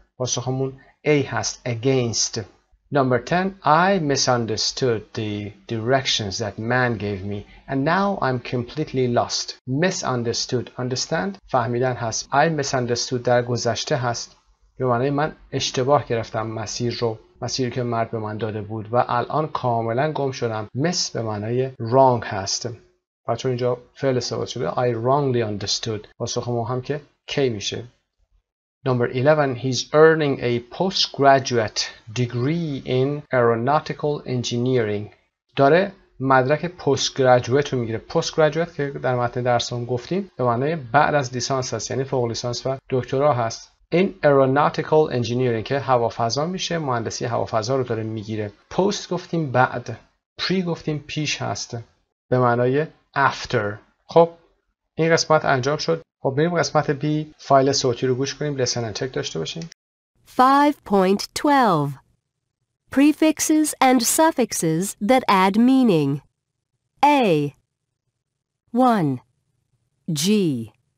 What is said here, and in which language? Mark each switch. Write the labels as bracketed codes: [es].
[fa] پاسخمون A هست. [en] against. Number 10. I misunderstood the directions that man gave me and now I'm completely lost. misunderstood. [fa] understand فهمیدن هست. [en] I misunderstood [fa] در گذشته هست به معنای من اشتباه گرفتم مسیری که مرد به من داده بود و الان کاملا گم شدم. miss به معنای wrong هست. بچه اینجا فعل استفاده شده. [en] I wrongly understood. [fa] پاسخ ما هم که K میشه. [en] Number 11. He's earning a postgraduate degree in aeronautical engineering. [fa] داره مدرک postgraduate رو میگیره. postgraduate که در متن درسمون گفتیم به معنای بعد از لیسانس هست، یعنی فوق لیسانس و دکترا هست. این aeronautical engineering که هوافضا میشه، مهندسی هوافضا رو داره میگیره. post گفتیم بعد، pre گفتیم پیش هست به معنای after. خب این قسمت انجام شد. خب بریم قسمت B. فایل صوتی رو گوش کنیم. listen and check داشته باشیم. [en] 5.12 Prefixes and suffixes that add meaning. A. 1. G.